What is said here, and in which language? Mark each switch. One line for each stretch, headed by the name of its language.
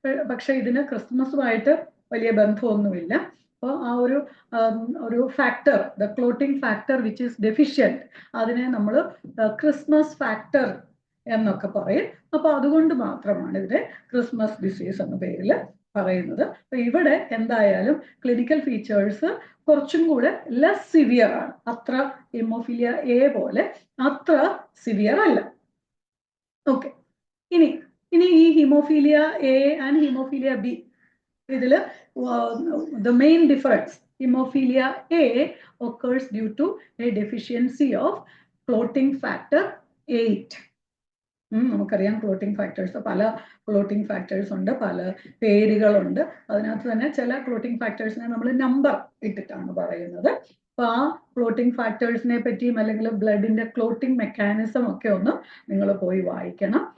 Malayalam: പക്ഷെ ഇതിന് ക്രിസ്മസുമായിട്ട് വലിയ ബന്ധമൊന്നുമില്ല. അപ്പോൾ ആ ഒരു factor,
English: the clotting factor which is deficient,
Malayalam: അതിനെ നമ്മൾ ക്രിസ്മസ് ഫാക്ടർ എന്നൊക്കെ പറയും. അപ്പൊ അതുകൊണ്ട് മാത്രമാണ് ഇതിനെ ക്രിസ്മസ് ഡിസീസ് എന്ന പേരിൽ പറയുന്നത്. അപ്പൊ ഇവിടെ എന്തായാലും ക്ലിനിക്കൽ ഫീച്ചേഴ്സ് കുറച്ചും കൂടെ ലെസ് സിവിയർ ആണ്. അത്ര ഹീമോഫീലിയ എ പോലെ അത്ര സിവിയർ അല്ല. ഓക്കെ, ഇനി ഈ haemophilia A and haemophilia B, ഇതില്
English: the main difference, hemophilia A occurs due to a deficiency of clotting factor 8.
Malayalam: നമുക്കറിയാം ക്ലോട്ടിംഗ് ഫാക്ടേഴ്സ്, പല ക്ലോട്ടിംഗ് ഫാക്ടേഴ്സ് ഉണ്ട്, പല പേരുകളുണ്ട്. അതിനകത്ത് തന്നെ ചില ക്ലോട്ടിംഗ് ഫാക്ടേഴ്സിനെ നമ്മൾ നമ്പർ ഇട്ടിട്ടാണ് പറയുന്നത്. അപ്പൊ ആ ക്ലോട്ടിംഗ് ഫാക്ടേഴ്സിനെ പറ്റിയും അല്ലെങ്കിൽ ബ്ലഡിന്റെ ക്ലോട്ടിംഗ് മെക്കാനിസം ഒക്കെ ഒന്ന് നിങ്ങൾ പോയി വായിക്കണം.